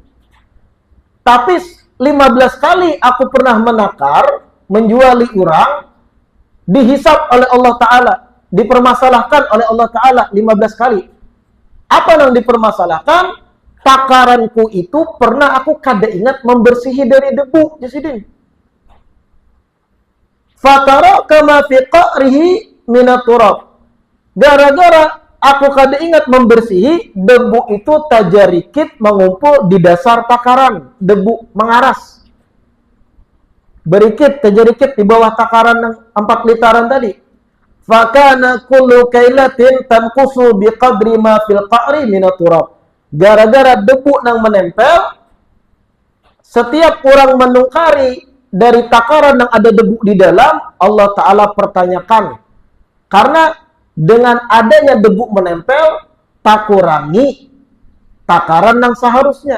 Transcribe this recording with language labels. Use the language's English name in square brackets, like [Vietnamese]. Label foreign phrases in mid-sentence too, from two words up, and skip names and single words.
[Banjar] Tapi 15 kali aku pernah menakar, menjuali orang, dihisap oleh Allah Ta'ala, dipermasalahkan oleh Allah Ta'ala 15 kali. Apa yang dipermasalahkan? Takaranku itu pernah aku kada ingat membersihi dari debu, Jasidin. [Arabic] فترى كما في قعره من التراب. [Banjar] Gara-gara aku kada ingat membersihi, debu itu tajarikit mengumpul di dasar takaran, debu mengaras. Berikit, tajarikit di bawah takaran yang 4 literan tadi. [Arabic] فكان كل كيلة تنقص بقدر ما في القعر من التراب. [Banjar] gara-gara debu nang menempel, setiap orang menungkari dari takaran yang ada debu di dalam, Allah Ta'ala pertanyakan. Karena dengan adanya debu menempel, tak kurangi takaran yang seharusnya.